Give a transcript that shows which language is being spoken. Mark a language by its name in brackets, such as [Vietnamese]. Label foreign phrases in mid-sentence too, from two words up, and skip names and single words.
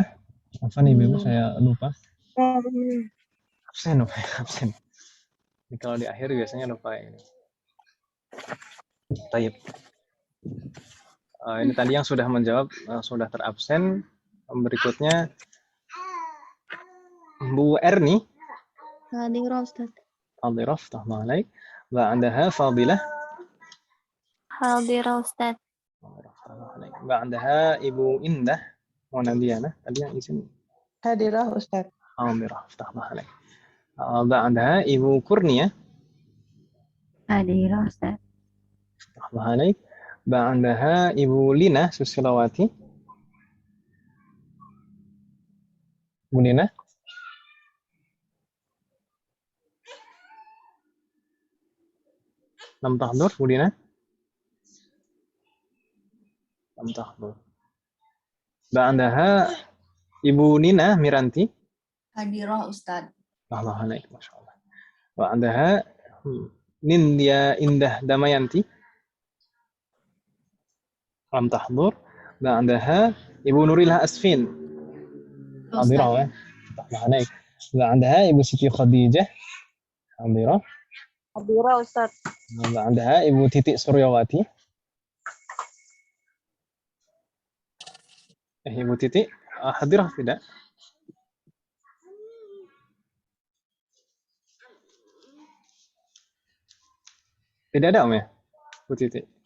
[Indonesian] Apa nih Ibu, saya lupa. Absen. Ini kalau di akhir biasanya lupa ini. Taib. Ini tadi yang sudah menjawab sudah terabsen. Berikutnya Bu Erni. [Arabic] حاضرة أستاذ. حاضرة، تمام عليك. وبعدها Fadilah. حاضرة أستاذ. وبعدها Ibu Indah. [Indonesian] Wa Nadiana. Tadi yang izin. [Arabic] حاضرة أستاذ. حاضرة، تمام عليك. وبعدها Ibu Kurnia. حاضرة أستاذ. تمام عليك. وبعدها Ibu Lina Susilawati. [Indonesian] Bu Lina. [Arabic] لم تحضر, Bu Lina. لم تحضر. وبعدها Ibu Nina Miranti. حاضرة أستاذ. الحمد لله، ما شاء الله. وبعدها Nindya Indah Damayanti. لم تحضر. وبعدها Ibu Nurillah Asfin. حاضرة يا. الحمد لله. وبعدها Ibu Siti Khadijah. حاضرة. حاضرة أستاذ. وبعدها Ibu Titik Suryawati. [Indonesian] Ibu Titik hadirah tidak? Tidak ada Om ya? Bu Titik.